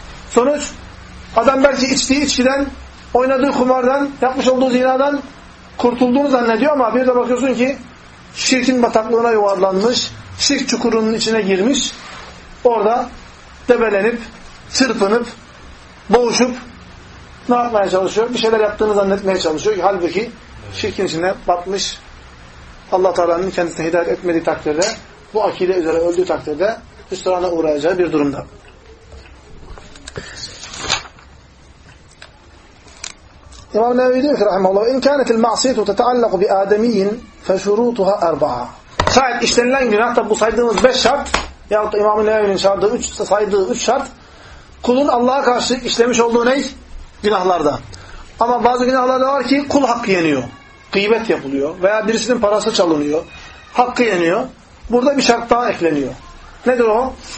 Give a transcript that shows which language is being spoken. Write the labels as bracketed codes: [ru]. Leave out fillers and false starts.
[tr] Sonuç, adam belki içtiği içkiden, oynadığı kumardan, yapmış olduğu zinadan kurtulduğunu zannediyor ama bir de bakıyorsun ki şirkin bataklığına yuvarlanmış, şirk çukurunun içine girmiş, orada debelenip, çırpınıp, boğuşup, ne yapmaya çalışıyor? Bir şeyler yaptığını zannetmeye çalışıyor. Halbuki şirkin içine batmış, Allah-u Teala'nın kendisine hidayet etmediği takdirde, bu akide üzere öldüğü takdirde hüsrana uğrayacağı bir durumda. İmam Nevevi diyor ki rahimahullah, [ar] اِنْ كَانَتِ الْمَعْصِيَةُ تَتَعَلَّقُ بِآدَمِيِّنْ فَشُرُوتُهَا اَرْبَعَةً. [tr] Şayet işlenilen günah, tabi bu saydığımız 5 şart, yahut da İmam Nevevi'nin saydığı 3 şart, kulun Allah'a karşı işlemiş olduğu ney? Günahlarda. Ama bazı günahlar da var ki kul hakkı yeniyor. Gıybet yapılıyor. Veya birisinin parası çalınıyor. Hakkı yeniyor. Burada bir şart daha ekleniyor. Nedir o?